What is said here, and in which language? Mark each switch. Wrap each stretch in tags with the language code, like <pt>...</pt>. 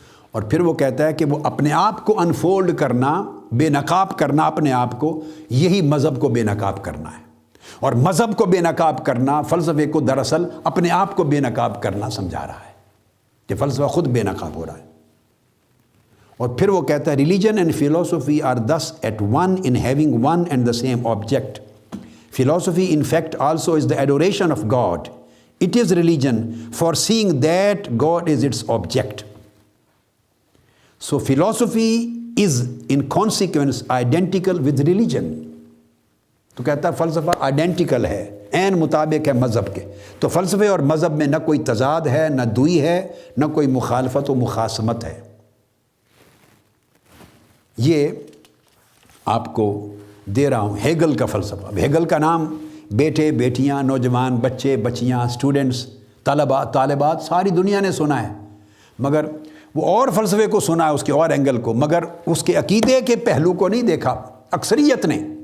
<ur>اور پھر وہ کہتا ہے کہ وہ اپنے آپ کو انفولڈ کرنا، بے نقاب کرنا اپنے آپ کو، یہی مذہب کو بے نقاب کرنا ہے، اور مذہب کو بے نقاب کرنا فلسفے کو دراصل اپنے آپ کو بے نقاب کرنا سمجھا رہا ہے، کہ فلسفہ خود بے نقاب ہو رہا ہے۔ اور پھر وہ کہتا ہے</ur> <en>Religion and philosophy are thus at one in having one and the same object. Philosophy in fact also is the adoration of God. It is religion for seeing that God is its object. So philosophy is in consequence identical with religion.</en> <ur>تو کہتا ہے فلسفہ identical ہے، عین مطابق ہے مذہب کے۔ تو فلسفے اور مذہب میں نہ کوئی تضاد ہے، نہ دوئی ہے، نہ کوئی مخالفت و مخاصمت ہے۔ یہ آپ کو دے رہا ہوں ہیگل کا فلسفہ۔ ہیگل کا نام بیٹے، بیٹیاں، نوجوان، بچے، بچیاں، اسٹوڈنٹس، طلباء، طالبات، ساری دنیا نے سنا ہے، مگر وہ اور فلسفے کو سنا ہے، اس کے اور اینگل کو، مگر اس کے عقیدے کے پہلو کو نہیں دیکھا اکثریت نے۔</ur>